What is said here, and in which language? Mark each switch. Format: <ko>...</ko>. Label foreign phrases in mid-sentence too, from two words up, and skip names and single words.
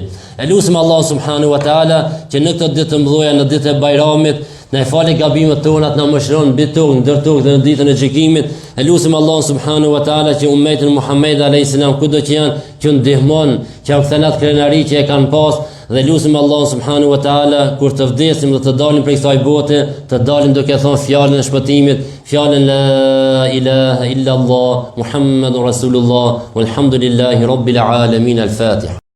<sq>E lutim Allah</sq> <ar>سبحانه وتعالى</ar> <sq>që në këtë ditë të mëdha, në ditën e Bajramit, na e falë gabimet tona, na mëshiron mbi tokë, ndër tokë dhe në ditën e gjykimit. E lutim Allah</sq> <ar>سبحانه وتعالى</ar> <sq>që ummetin Muhammed</sq> <ar>عليه السلام</ar> <sq>kudo që janë, që ndihmon, që u kthen atë krenari që e kanë pas, dhe lutim Allah</sq> <ar>سبحانه وتعالى</ar> <sq>kur të vdesim dhe të dalim prej kësaj bote, të dalim duke thënë fjalën e shpëtimit, fjalën</sq> <ar>لا إله إلا الله محمد رسول الله والحمد لله رب العالمين.</ar> <sq>Al-Fatiha.</sq>